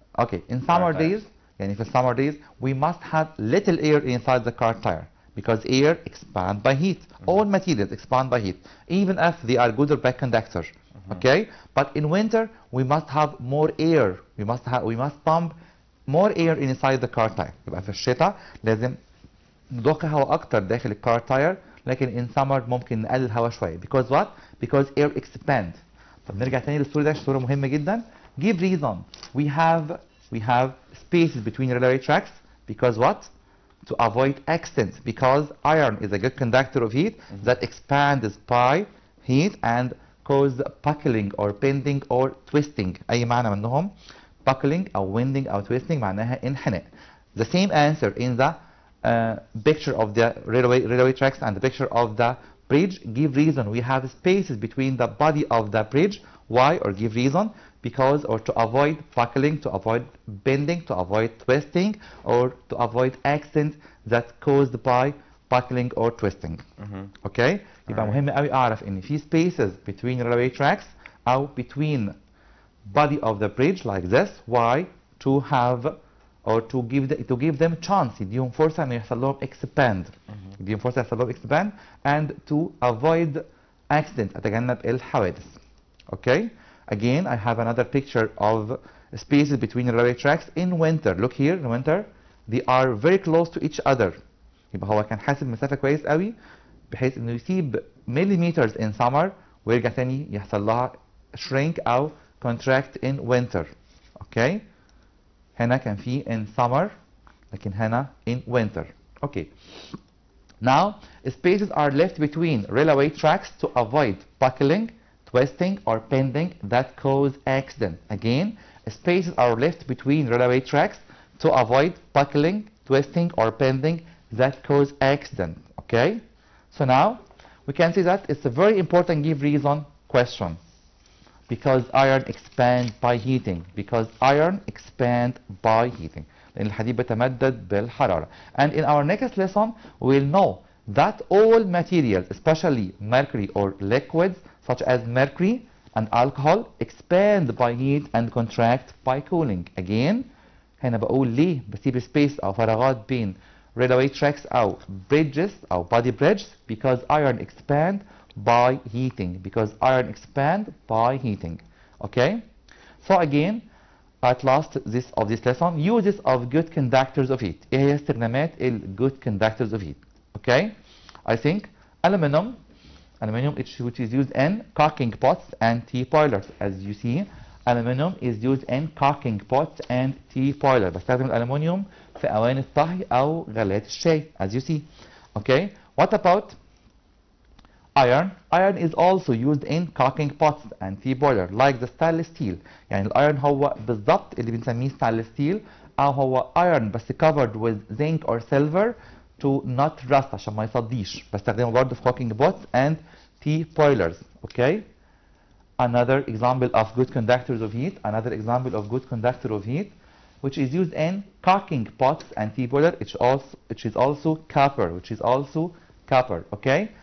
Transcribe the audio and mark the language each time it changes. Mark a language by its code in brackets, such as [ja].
[en] Okay, in summer days, [ar] يعني في [en] summer days, we must have little air inside the car tire because air expand by heat. All materials expand by heat, even if they are good or bad conductors. Okay, but in winter we must have more air. We must pump more air inside the car tire. [ar] يبقى في الشتاء لازم نضخ هواء أكتر داخل الكار تاير، لكن [en] in summer [ar] ممكن نقلل هواء شوية. [en] Because what? Because air expand. [ar] طب نرجع تاني للصورة دي، صورة مهمة جدا. [en] Give reason. We have spaces between railway tracks because what? To avoid accidents. Because iron is a good conductor of heat that expands by heat and cause buckling or bending or twisting. [ar] أي معنى منهم؟ Buckling أو winding أو twisting معناها انحناء. [en] The same answer in the picture of the railway tracks and the picture of the bridge. Give reason. We have spaces between the body of the bridge. Why? Or give reason. Because, or to avoid buckling, to avoid bending, to avoid twisting, or to avoid accidents that caused by buckling or twisting. Okay? [ar] يبقى مهم قوي أعرف إن في [en] spaces between railway tracks أو between body of the bridge like this. Why? To have or to give them chance. [ar] يديهم فرصة إنه يحصل لهم expand. يديهم فرصة يحصل لهم [en] expand and to avoid accident. [ar] أتجنب الحوادث. Okay? [en] Again, I have another picture of spaces between railway tracks in winter. Look here, in winter, they are very close to each other. [ar] يبقى هو كان حاسب مسافة كويس قوي بحيث إنه يسيب [en] millimeters in summer [ar] ويرجع تاني يحصل لها shrink أو [en] contract in winter. [ar] Okay? هنا كان في [en] in summer [ar] لكن هنا [en] in winter. Okay. Now, spaces are left between railway tracks to avoid buckling, twisting or bending that cause accident. Again, spaces are left between railway tracks to avoid buckling, twisting or bending that cause accident. Okay? So now, we can see that it's a very important give reason question. Because iron expands by heating. Because iron expands by heating. [ar] لأن الحديد بيتمدد بالحرارة. [en] And in our next lesson, we'll know that all materials, especially mercury or liquids, such as mercury and alcohol, expand by heat and contract by cooling. [ar] Again, هنا بقول ليه بسيب space أو فراغات بين railway tracks أو bridges أو body bridges? [en] Because iron expand by heating. Because iron expand by heating. Okay? So again, at last this lesson, uses of good conductors of heat. [ar] إيه هي استخدامات ال [en] good conductors of heat? Okay? I think aluminum which is used in cooking pots and tea boilers. As you see, aluminum is used in cooking pots and tea boilers. [ar] بستخدم الألمنيوم في أواني الطهي أو غلات الشاي. [en] As you see. Okay? What about iron? Iron is also used in cooking pots and tea boiler like the stainless steel. [ar] يعني الأيرون هو بالضبط اللي بنسميه stainless steel أو هو iron بس [en] covered with zinc or silver to not rust [ar] عشان ما يصديش. بستخدمه برضه في [en] cooking pots and tea boilers. Okay. Another example of good conductors of heat. Another example of good conductor of heat, which is used in cooking pots and tea boiler. Which is also copper. Which is also copper. Okay.